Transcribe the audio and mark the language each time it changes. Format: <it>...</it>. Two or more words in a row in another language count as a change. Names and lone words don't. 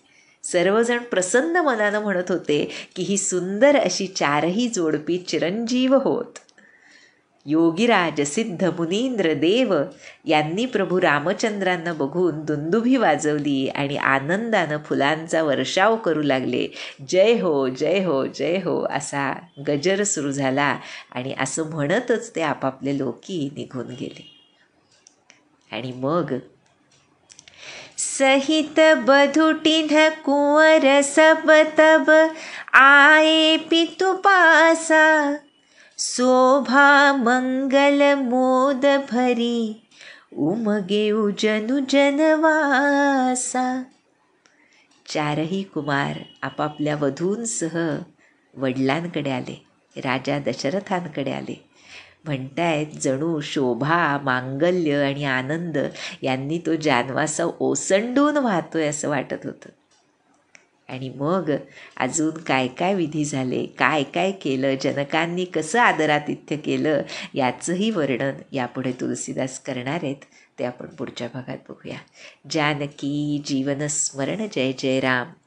<mr>सर्वजण प्रसन्न मनानं म्हणत होते की ही सुंदर अशी चारही जोडपी चिरंजीव होत. योगीराज सिद्ध मुनींद्र देव यांनी प्रभू रामचंद्रांना बघून दुंदुभी वाजवली आणि आनंदानं फुलांचा वर्षाव करू लागले. जय हो जय हो जय हो असा गजर सुरू झाला आणि असं म्हणतच ते आपापले लोकी निघून गेले.</mr> <awa>आणि मग सहित बधुटिन कुंवर सब तब आए पितु पासा, शोभा मंगल मोद भरी उमगे उजनु जनवासा.</awa> <mr>चारही कुमार आपापल्या वधूंसह वडिलांकडे आले, राजा दशरथांकडे आले. म्हणतायत जणू शोभा, मांगल्य आणि आनंद यांनी तो जानवासा ओसंडून वाहतोय असं वाटत होतं. आणि मग अजून काय काय विधी झाले, काय काय केलं, जनकांनी कसं आदरातिथ्य केलं याचंही वर्णन यापुढे तुलसीदास करणार आहेत. ते आपण पुढच्या भागात बघूया. जानकी जीवन स्मरण. जय जय राम.</mr>